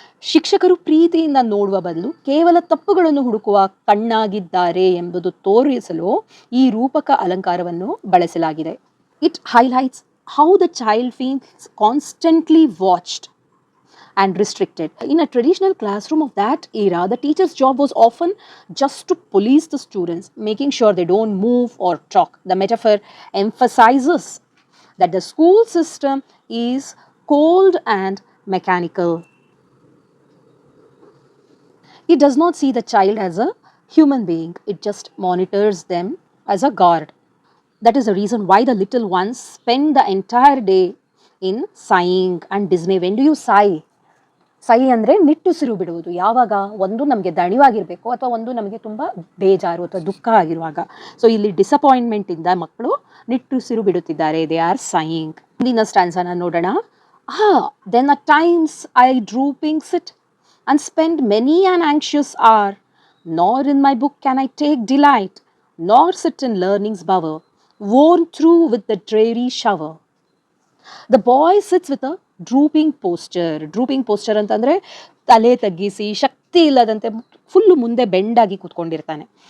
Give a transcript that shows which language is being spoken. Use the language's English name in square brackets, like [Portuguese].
[Kannada] ಶಿಕ್ಷಕರು ಪ್ರೀತಿಯಿಂದ ನೋಡುವ ಬದಲು ಕೇವಲ ತಪ್ಪುಗಳನ್ನು ಹುಡುಕುವ ಕಣ್ಣಾಗಿದ್ದಾರೆ ಎಂಬುದು ತೋರಿಸಲು ಈ ರೂಪಕ ಅಲಂಕಾರವನ್ನು ಬಳಸಲಾಗಿದೆ. [English] It highlights how the child feels constantly watched and restricted. In a traditional classroom of that era, the teacher's job was often just to police the students, making sure they don't move or talk. The metaphor emphasizes that the school system is cold and mechanical. It does not see the child as a human being, it just monitors them as a guard. That is the reason why the little ones spend the entire day in sighing and dismay. When do you sigh? [Kannada] ಸಹಿ ಅಂದರೆ ನಿಟ್ಟುಸಿರು ಬಿಡುವುದು. ಯಾವಾಗ ಒಂದು ನಮಗೆ ದಣಿವಾಗಿರಬೇಕು ಅಥವಾ ಒಂದು ನಮಗೆ ತುಂಬ ಬೇಜಾರು ಅಥವಾ ದುಃಖ ಆಗಿರುವಾಗ. ಸೊ ಇಲ್ಲಿ ಡಿಸಪಾಯಿಂಟ್ಮೆಂಟಿಂದ ಮಕ್ಕಳು ನಿಟ್ಟುಸಿರು ಬಿಡುತ್ತಿದ್ದಾರೆ, [English] They are saying. [Kannada] ಮುಂದಿನ ಸ್ಟ್ಯಾನ್ಸನ ನೋಡೋಣ. [English] Then at times I drooping sit and spend many an anxious hour, nor in my book can I take delight, nor sit in learning's bower, worn through with the dreary shower. The boy sits with a drooping posture [Kannada] ಅಂತಂದರೆ ತಲೆ ತಗ್ಗಿಸಿ ಶಕ್ತಿ ಇಲ್ಲದಂತೆ full ಮುಂದೆ ಬೆಂಡಾಗಿ ಕೂತ್ಕೊಂಡಿರ್ತಾನೆ.